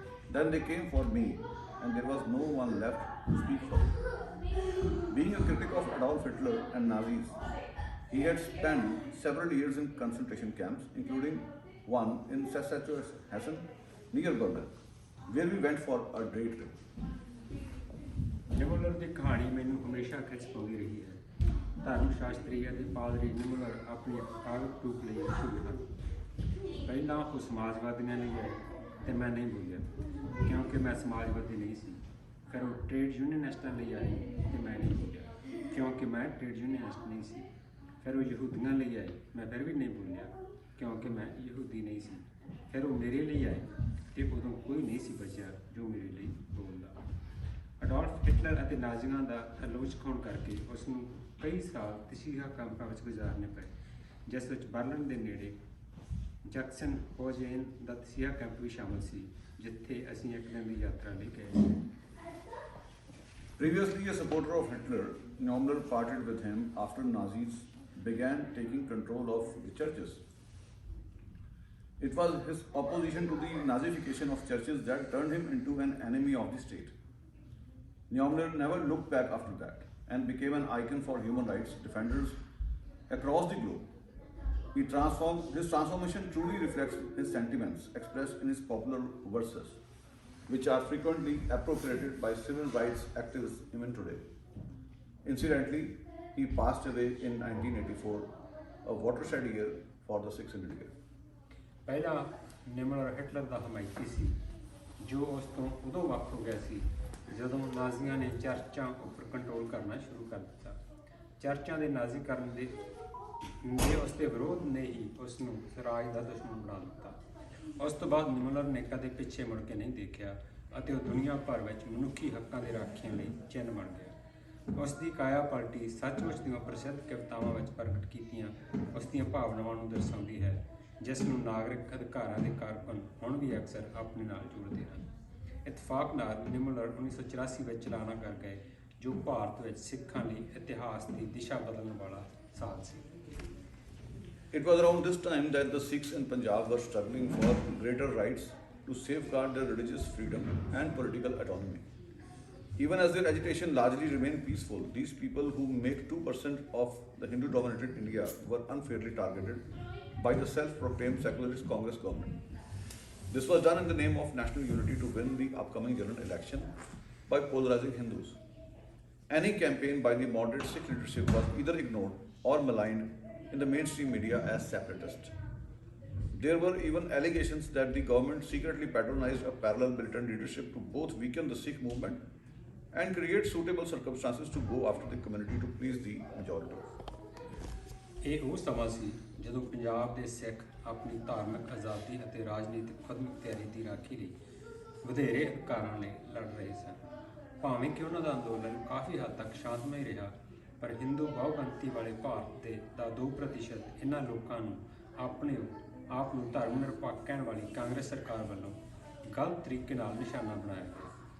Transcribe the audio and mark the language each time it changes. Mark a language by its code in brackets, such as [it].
[en] Then they came for me, and there was no one left to speak for me. Being a critic of Adolf Hitler and Nazis, he had spent several years in concentration camps, including one in Sachsenhausen near Berlin, where we went for a day trip. [pa] ਨਿਮੂਲਰ ਦੀ ਕਹਾਣੀ ਮੈਨੂੰ ਹਮੇਸ਼ਾ ਖਿੱਚ ਪਾਉਂਦੀ ਰਹੀ ਹੈ। ਧਰਮ ਸ਼ਾਸਤਰੀ ਅਤੇ ਪਾਦਰੀ ਨਿਮੂਲਰ ਆਪਣੀ ਕਾਗਜ਼ ਟੂਕ ਲਈ ਮਸ਼ਹੂਰ ਹਨ। ਪਹਿਲਾਂ ਉਹ ਸਮਾਜਵਾਦੀਆਂ ਲਈ ਆਏ ਅਤੇ ਮੈਂ ਨਹੀਂ ਬੋਲਿਆ ਕਿਉਂਕਿ ਮੈਂ ਸਮਾਜਵਾਦੀ ਨਹੀਂ ਸੀ। ਫਿਰ ਉਹ ਟ੍ਰੇਡ ਯੂਨੀਅਨਿਸਟਾਂ ਲਈ ਆਏ ਅਤੇ ਮੈਂ ਨਹੀਂ ਬੋਲਿਆ ਕਿਉਂਕਿ ਮੈਂ ਟ੍ਰੇਡ ਯੂਨੀਅਨਿਸਟ ਨਹੀਂ ਸੀ। ਫਿਰ ਉਹ ਯਹੂਦੀਆਂ ਲਈ ਆਏ, ਮੈਂ ਫਿਰ ਵੀ ਨਹੀਂ ਬੋਲਿਆ ਕਿਉਂਕਿ ਮੈਂ ਯਹੂਦੀ ਨਹੀਂ ਸੀ। ਫਿਰ ਉਹ ਮੇਰੇ ਲਈ ਆਏ ਅਤੇ ਉਦੋਂ ਕੋਈ ਨਹੀਂ ਸੀ ਬਚਿਆ ਜੋ ਮੇਰੇ ਲਈ ਬੋਲਦਾ। ਅਡੋਲਫ ਹਿਟਲਰ ਅਤੇ ਨਾਜ਼ੀਆਂ ਦਾ ਆਲੋਚਕ ਹੋਣ ਕਰਕੇ ਉਸ ਨੂੰ ਕਈ ਸਾਲ ਤਸੀਹਾ ਕੈਂਪਾਂ ਵਿੱਚ ਗੁਜ਼ਾਰਨੇ ਪਏ, ਜਿਸ ਵਿੱਚ ਬਰਲਿਨ ਦੇ ਨੇੜੇ ਜੈਕਸਨ ਹੋਜੇਨ ਦਾ ਤਸੀਹਾ ਕੈਂਪ ਵੀ ਸ਼ਾਮਲ ਸੀ, ਜਿੱਥੇ ਅਸੀਂ ਇੱਕ ਦਿਨ ਦੀ ਯਾਤਰਾ ਲਈ ਗਏ। [en] Previously a supporter of Hitler, Nobbler parted with him after Nazis began taking control of the churches. It was his opposition to the Nazification of churches that turned him into an enemy of the state. Neumler never looked back after that and became an icon for human rights defenders across the globe. His transformation truly reflects his sentiments expressed in his popular verses, which are frequently appropriated by civil rights activists even today. Incidentally, he passed away in 1984, a watershed year for the 600 year. [pa] ਪਹਿਲਾ ਨਿਮਲਰ Hitler ਦਾ ਹਮਾਇਤੀ ਸੀ ਜੋ ਉਸ ਤੋਂ ਉਦੋਂ ਵੱਖ ਹੋ ਗਿਆ ਸੀ ਜਦੋਂ ਨਾਜ਼ੀਆਂ ਨੇ ਚਰਚਾਂ ਉੱਪਰ ਕੰਟਰੋਲ ਕਰਨਾ ਸ਼ੁਰੂ ਕਰ ਦਿੱਤਾ। ਚਰਚਾਂ ਦੇ ਨਾਜ਼ੀਕਰਨ ਦੇ ਉਸ ਦੇ ਵਿਰੋਧ ਨੇ ਹੀ ਉਸ ਨੂੰ ਰਾਜ ਦਾ ਦੁਸ਼ਮਣ ਬਣਾ ਦਿੱਤਾ। ਉਸ ਤੋਂ ਬਾਅਦ ਨਿਮਲਰ ਨੇ ਕਦੇ ਪਿੱਛੇ ਮੁੜ ਕੇ ਨਹੀਂ ਦੇਖਿਆ ਅਤੇ ਉਹ ਦੁਨੀਆ ਭਰ ਵਿੱਚ ਮਨੁੱਖੀ ਹੱਕਾਂ ਦੇ ਰਾਖਿਆਂ ਲਈ ਚਿੰਨ੍ਹ ਬਣ ਗਿਆ। ਉਸ ਦੀ ਕਾਇਆ ਪਲਟੀ ਸੱਚਮੁੱਚ ਦੀਆਂ ਪ੍ਰਸਿੱਧ ਕਵਿਤਾਵਾਂ ਵਿੱਚ ਪ੍ਰਗਟ ਕੀਤੀਆਂ ਉਸ ਦੀਆਂ ਭਾਵਨਾਵਾਂ ਨੂੰ ਦਰਸਾਉਂਦੀ ਹੈ, ਜਿਸ ਨੂੰ ਨਾਗਰਿਕ ਅਧਿਕਾਰਾਂ ਦੇ ਕਾਰਕੁਨ ਹੁਣ ਵੀ ਅਕਸਰ ਆਪਣੇ ਨਾਲ ਜੋੜਦੇ ਹਨ। ਇਤਫਾਕ ਨਾਲ ਨਿਮਲਰ 1984 ਵਿੱਚ ਚਲਾਣਾ ਕਰ ਗਏ, ਜੋ ਭਾਰਤ ਵਿੱਚ ਸਿੱਖਾਂ ਲਈ ਇਤਿਹਾਸ ਦੀ ਦਿਸ਼ਾ ਬਦਲਣ ਵਾਲਾ ਸਾਲ ਸੀ। [en] It was around this time that the Sikhs in Punjab were struggling for greater rights to safeguard their religious freedom and political autonomy. Even as their agitation largely remained peaceful, these people who make 2% of the Hindu-dominated India were unfairly targeted by the self-proclaimed secularist Congress government. This was done in the name of national unity to win the upcoming general election by polarizing Hindus. Any campaign by the moderate Sikh leadership was either ignored or maligned in the mainstream media as separatist. There were even allegations that the government secretly patronized a parallel militant leadership to both weaken the Sikh movement and create suitable circumstances to go after the community to please the majority. [pa] ਇਹ ਉਹ ਸਮਾਂ ਸੀ ਜਦੋਂ ਪੰਜਾਬ ਦੇ ਸਿੱਖ ਆਪਣੀ ਧਾਰਮਿਕ ਆਜ਼ਾਦੀ ਅਤੇ ਰਾਜਨੀਤਿਕ ਖੁਦਮੁਖਤਿਆਰੀ ਦੀ ਰਾਖੀ ਲਈ ਵਧੇਰੇ ਅਧਿਕਾਰਾਂ ਲਈ ਲੜ ਰਹੇ ਸਨ। ਭਾਵੇਂ ਕਿ ਉਹਨਾਂ ਦਾ ਅੰਦੋਲਨ ਕਾਫੀ ਹੱਦ ਤੱਕ ਸ਼ਾਂਤਮਈ ਰਿਹਾ, ਪਰ ਹਿੰਦੂ ਬਹੁਗਿਣਤੀ ਵਾਲੇ ਭਾਰਤ ਦੇ ਦਾ 2% ਇਹਨਾਂ ਲੋਕਾਂ ਨੂੰ ਆਪਣੇ ਆਪ ਨੂੰ ਧਰਮ ਨਿਰਪੱਖ ਕਹਿਣ ਵਾਲੀ ਕਾਂਗਰਸ ਸਰਕਾਰ ਵੱਲੋਂ ਗਲਤ ਤਰੀਕੇ ਨਾਲ ਨਿਸ਼ਾਨਾ ਬਣਾਇਆ ਗਿਆ।